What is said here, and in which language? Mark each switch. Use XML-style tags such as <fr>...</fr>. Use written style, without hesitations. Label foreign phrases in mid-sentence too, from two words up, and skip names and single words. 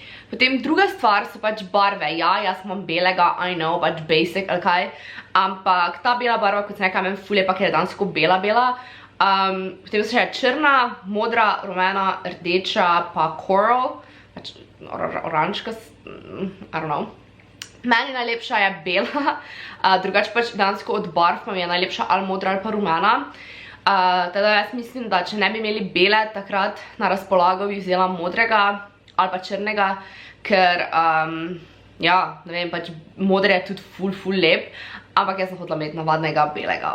<sl>Potem druga stvar so pač barve. Ja, jaz imam belega,</sl> <en>I know,</en> <sl>pač basic ali kaj. Ampak ta bela barva, kot sem rekla, meni ful je pa, ker je dansko bela. Potem so še črna, modra, rumena, rdeča, pa coral. Pač oranžka,</sl> <en>I don't know.</en> <sl>Meni najlepša je bela, drugače pač dansko od barv pa mi je najlepša ali modra ali pa rumena. Teda jaz mislim, da če ne bi imeli bele takrat na razpolago, bi vzela modrega ali pa črnega, ker, ja, ne vem, pač modre je tudi ful lep, ampak jaz sem hotela imeti navadnega belega.</sl>